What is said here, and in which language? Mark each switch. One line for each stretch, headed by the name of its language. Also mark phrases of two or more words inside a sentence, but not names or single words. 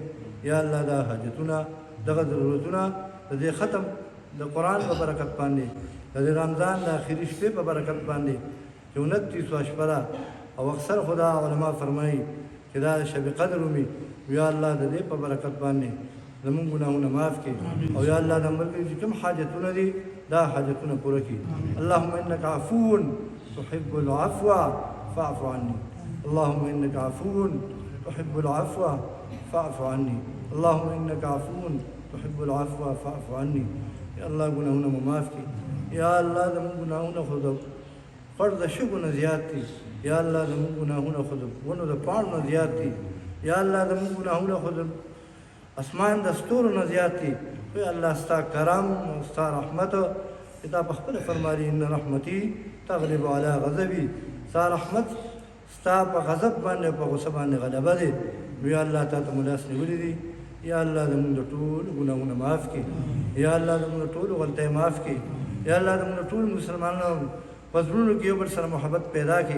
Pashto: یا الله دا حاجتونه دغه ضرورتونه د دې ختم د قرآن په برکت باندې د رمضان د آخري شپې په برکت باندې چې 29 شپه او اکثر خدا علما فرمایي چې دا شب قدر ومي. یا الله د دې په برکت باندې زموږ ګناهونه معاف کړي او یا الله د ملګري چې کوم حاجتونه دي دا حاجتونه پوره کړي.
Arabic: اللهم انك عفو تحب العفو فاعف عني اللهم انك عفو تحب العفو فاعف عني اللهم انك عفو تحب العفو فاعف عني.
Pashto: یا الله ګناهونه مو معاف کړي. یا الله زموږ ګناهونه خو د پړ د شګو نه زیات دي. یا الله زموږ ګناهونه خو د ونو د پاڼو نه زیات دي. یا الله زموږ ګناهونه خو د اسمان د ستورو نه زیات دي. یا الله ستا کرم او ستا رحمت چې تا په خپله فرمایي
Arabic: ان رحمتي تغلب علی غضبي
Pashto: ستا رحمت ستا په غضب باندې په غصه باندې غلبه دی. یا الله تا ته مو لاس نیولي دي. یا الله زموږ د ټولو ګناهونه معاف کړي. یا الله زموږ د ټولو غلطۍ معاف کړي. یا الله زموږ ټول مسلمانانو په زړونو کې یو بل سره محبت پیدا کړي.